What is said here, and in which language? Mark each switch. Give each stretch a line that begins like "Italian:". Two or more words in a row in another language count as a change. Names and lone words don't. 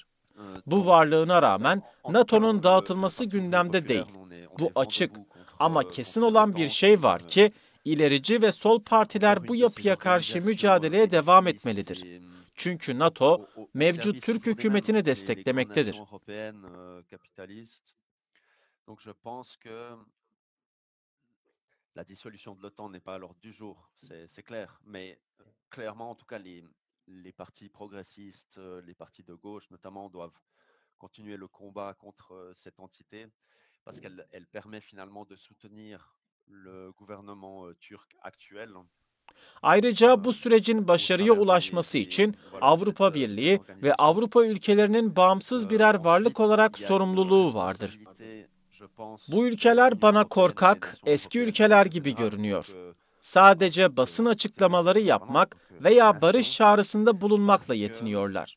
Turkish: Bu varlığına rağmen NATO'nun dağıtılması gündemde değil. Bu açık ama kesin olan bir şey var ki ilerici ve sol partiler bu yapıya karşı mücadeleye devam etmelidir. Çünkü NATO mevcut Türk hükümetini desteklemektedir.
French: La dissolution de l'OTAN n'est pas à l'ordre du jour, c'est clair. Mais clairement, en tout cas, les partis progressistes, les partis de gauche notamment, doivent continuer le combat contre cette entité parce qu'elle permet finalement de soutenir le gouvernement turc actuel.
Turkish: Ayrıca bu sürecin başarıya ulaşması için Avrupa Birliği ve Avrupa ülkelerinin bağımsız birer varlık olarak sorumluluğu vardır. Bu ülkeler bana korkak, eski ülkeler gibi görünüyor. Sadece basın açıklamaları yapmak veya barış çağrısında bulunmakla yetiniyorlar.